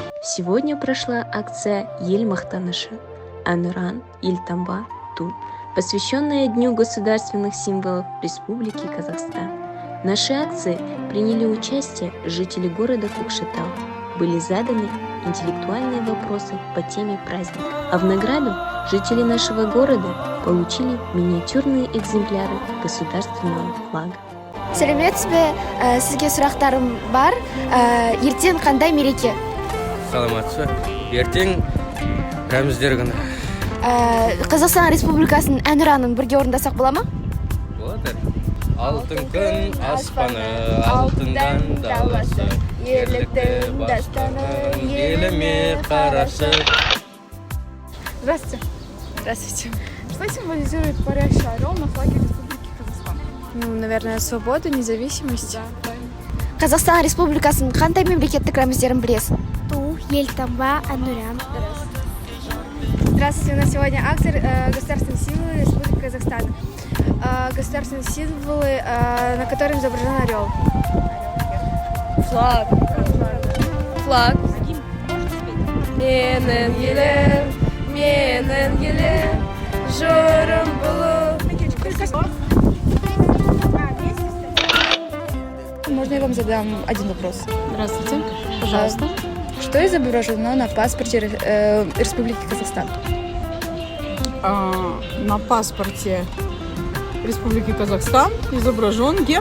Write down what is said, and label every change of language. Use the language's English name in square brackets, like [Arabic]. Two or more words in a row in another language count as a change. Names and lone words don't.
[Russian] Сегодня прошла акция «Ел мақтанышы» [Kazakh] Әнұран, Елтаңба, [Russian] Ту, посвященная Дню государственных символов Республики Казахстан. В нашей акции приняли участие жители города Көкшетау. Были заданы интеллектуальные вопросы по теме праздника. А в награду жители нашего города получили миниатюрные экземпляры государственного флага. [Kazakh] Сәлеметсіз бе, сізге сұрақтарым бар. Ертең қандай мереке? Саламатсыз. Ертең рәміздер күні. Қазақстан Республикасының әнұранын бірге орындасақ бола ма? Болады. Алтын күн аспаны, алтындан даласы, ерліктің дастаны, еліме қарасы. [Russian] Здравствуйте. Здравствуйте. Что символизирует парящий орел на флаге Республики Казахстан? Наверное, свобода, независимость. Да, правильно. [Kazakh] Қазақстан Республикасының қандай мемлекеттік рәміздерін білесің? Ту, Елтаңба, Әнұран. [Russian] Здравствуйте, у нас сегодня акция «Государственные символы Республики Казахстан». Государственные символы, на котором изображен орел. Флаг. Флаг. [Kazakh] Менің елім, жұрым бұлы. [Russian] Можно я вам задам один вопрос? Здравствуйте. Пожалуйста. Что изображено на паспорте Республики Казахстан? На паспорте Республики Казахстан изображен герб.